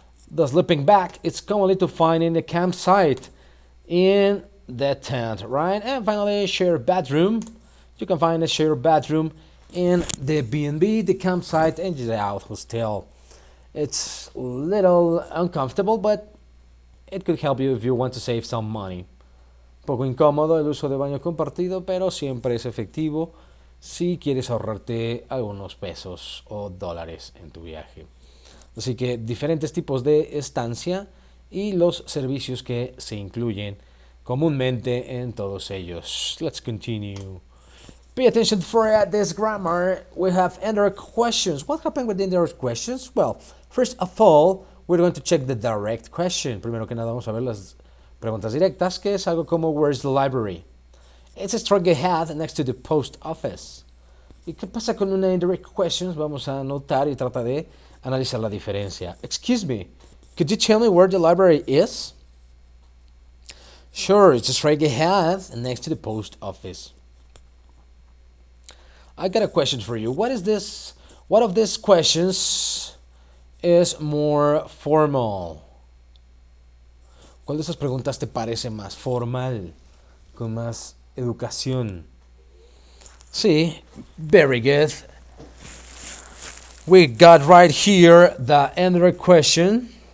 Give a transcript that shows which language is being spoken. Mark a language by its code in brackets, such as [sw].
[en] The sleeping bag, it's commonly to find in the campsite, in the tent, right? And finally, shared bathroom. You can find a shared bathroom in the B&B, the campsite, and the yacht hostel. It's a little uncomfortable, but it could help you if you want to save some money. [es] Poco incómodo el uso de baño compartido, pero siempre es efectivo si quieres ahorrarte algunos pesos o dólares en tu viaje. Así que diferentes tipos de estancia y los servicios que se incluyen comúnmente en todos ellos. [en] Let's continue. Pay attention for this grammar. We have indirect questions. What happened with the indirect questions? Well, first of all, we're going to check the direct question. [es] Primero que nada vamos a ver las preguntas directas, que es algo como [en] where's the library? It's straight ahead next to the post office. [es] ¿Y qué pasa con una indirect question? Vamos a notar y tratar de analizar la diferencia. [en] Excuse me, could you tell me where the library is? Sure, it's straight ahead next to the post office. I got a question for you. What of these questions is more formal? [es] ¿Cuál de esas preguntas te parece más formal, con más educación? [en] Sí, very good. We got right here the Android question.